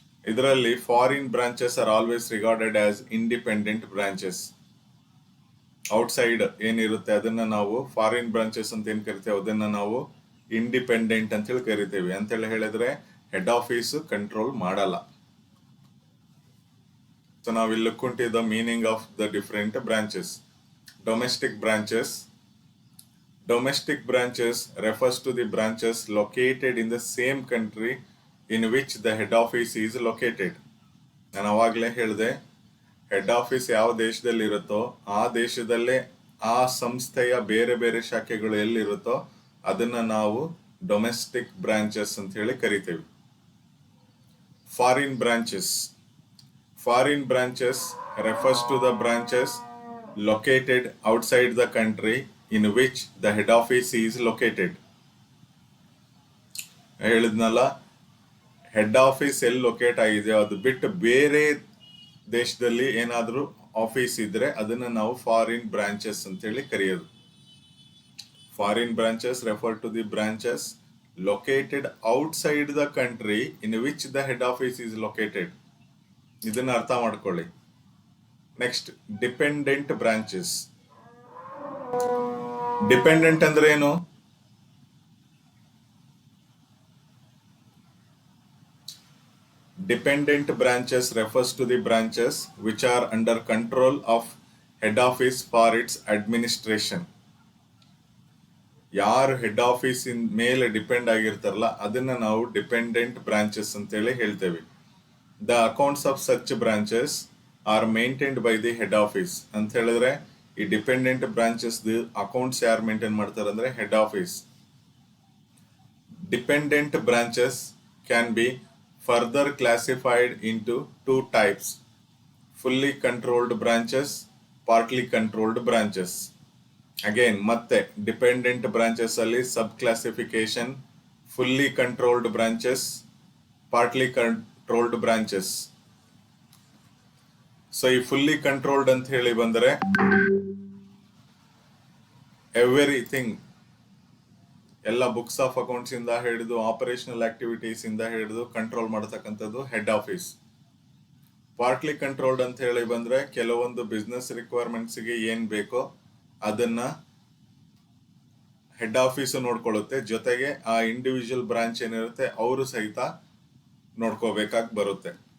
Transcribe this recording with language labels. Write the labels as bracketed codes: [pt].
[en] ಇದರಲ್ಲಿ foreign branches are always regarded as independent branches. [kn] Outside ಏನಿರುತ್ತೆ ಅದನ್ನ ನಾವು ಫಾರಿನ್ ಬ್ರಾಂಚಸ್ ಅಂತ ಏನ್ ಕರಿತೇವೆ ಅದನ್ನ ನಾವು ಇಂಡಿಪೆಂಡೆಂಟ್ ಅಂತ ಹೇಳಿ ಕರಿತೇವೆ. ಅಂತ ಹೇಳಿ ಹೇಳಿದ್ರೆ ಹೆಡ್ ಆಫೀಸ್ ಕಂಟ್ರೋಲ್ ಮಾಡಲ್ಲ. ಸೊ ನಾವು ಇಲ್ಲಿ [en] look into the meaning of the different branches. Domestic branches. Domestic branches refers to the branches located in the same country in which the head office is located. [kn] ನಾನು ಅವಾಗಲೇ ಹೇಳಿದೆ, head office ಯಾವ ದೇಶದಲ್ಲಿ ಇರುತ್ತೋ ಆ ದೇಶದಲ್ಲೇ ಆ ಸಂಸ್ಥೆಯ ಬೇರೆ ಬೇರೆ ಶಾಖೆಗಳು ಎಲ್ಲಿರುತ್ತೋ ಅದನ್ನ ನಾವು ಡೊಮೆಸ್ಟಿಕ್ ಬ್ರಾಂಚಸ್ ಅಂತ ಹೇಳಿ ಕರಿತೇವೆ. [en] Foreign branches. Foreign branches refers to the branches located outside the country in which the head office is located. [kn] ಹೇಳಿದ್ನಲ್ಲ, ಹೆಡ್ ಆಫೀಸ್ ಎಲ್ಲಿ ಲೊಕೇಟ್ ಆಗಿದೆಯೋ ಅದು ಬಿಟ್ಟು ಬೇರೆ ದೇಶದಲ್ಲಿ ಏನಾದರೂ ಆಫೀಸ್ ಇದ್ರೆ ಅದನ್ನ ನಾವು ಫಾರಿನ್ ಬ್ರಾಂಚಸ್ ಅಂತ ಹೇಳಿ ಕರೆಯೋದು. [en] Foreign branches refer to the branches located outside the country in which the head office is located. [kn] ಇದನ್ನ ಅರ್ಥ ಮಾಡ್ಕೊಳ್ಳಿ. Next dependent branches. ಡಿಪೆಂಡೆಂಟ್ ಅಂದ್ರೆ ಏನು? [en] Dependent branches refers to the branches which are under control of head office for its administration. [kn] ಯಾರು head office ಮೇಲೆ depend ಆಗಿರ್ತಾರಲ್ಲ ಅದನ್ನ ನಾವು dependent branches ಅಂತೇಳಿ ಹೇಳ್ತೇವೆ. [en] the accounts of such branches are maintained by the head office [kn] ಅಂತ ಹೇಳಿದ್ರೆ ಈ [en] dependent branches accounts [kn] ಯಾರು ಮೇಂಟೈನ್ ಮಾಡ್ತಾರೆ ಅಂದ್ರೆ [en] Head office. Dependent branches can be further classified into two types: fully controlled branches, partly controlled branches. Again [kn] ಮತ್ತೆ dependent branches ಅಲ್ಲಿ ಸಬ್ classification: [en] fully controlled branches, partly controlled branches. [kn] So ಈ fully controlled ಅಂತ ಹೇಳಿ ಬಂದರೆ everything ಎಲ್ಲ books of accounts ಇಂದ ಹಿಡಿದು operational activities ಇಂದ ಹಿಡಿದು ಕಂಟ್ರೋಲ್ ಮಾಡತಕ್ಕಂಥದ್ದು ಹೆಡ್ ಆಫೀಸ್. ಪಾರ್ಟ್ಲಿ ಕಂಟ್ರೋಲ್ಡ್ ಅಂತ ಹೇಳಿ ಬಂದ್ರೆ ಕೆಲವೊಂದು ಬಿಸ್ನೆಸ್ ರಿಕ್ವೈರ್ಮೆಂಟ್ಸ್ಗೆ ಏನ್ ಬೇಕೋ ಅದನ್ನ ಹೆಡ್ ಆಫೀಸ್ ನೋಡ್ಕೊಳ್ಳುತ್ತೆ, ಜೊತೆಗೆ ಆ ಇಂಡಿವಿಜುವಲ್ ಬ್ರಾಂಚ್ ಏನಿರುತ್ತೆ ಅವರು ಸಹಿತ ನೋಡ್ಕೋಬೇಕಾಗಿ ಬರುತ್ತೆ.